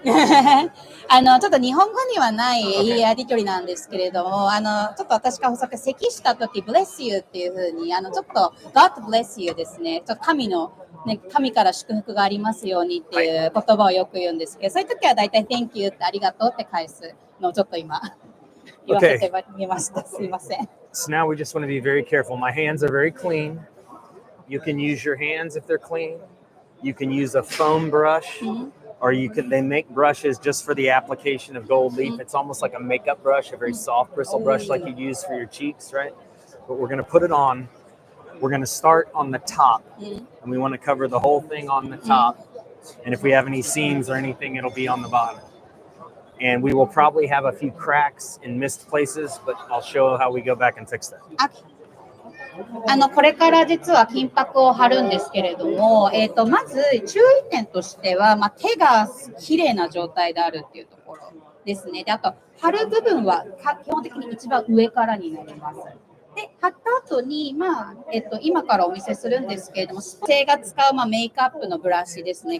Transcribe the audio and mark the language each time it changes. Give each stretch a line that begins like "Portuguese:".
Japanese: ちょっと日本語にはないやり取りなんですけれども、ちょっと私が咳した時
English: Bless you
Japanese: っていう風にちょっと
English: God bless you
Japanese: ですね。ちょっと神から祝福がありますようにっていう言葉をよく言うんですけど、そういう時はだいたい
English: Thank you
Japanese: ってありがとうって返すのをちょっと今言わせてみました。すいません。
English: So now we just want to be very careful. My hands are very clean. You can use your hands if they're clean. You can use a foam brush, or they make brushes just for the application of gold leaf. It's almost like a makeup brush, a very soft bristle brush like you use for your cheeks, right? But we're going to put it on. We're going to start on the top, and we want to cover the whole thing on the top. And if we have any seams or anything, it'll be on the bottom. And we will probably have a few cracks in missed places, but I'll show how we go back and fix that.
Japanese: これから実は金箔を貼るんですけれども、まず注意点としては、手が綺麗な状態であるっていうところですね。で、あと貼る部分は基本的に一番上からになります。で、貼った後に、今からお見せするんですけれども、女性が使う、メイクアップのブラシですね。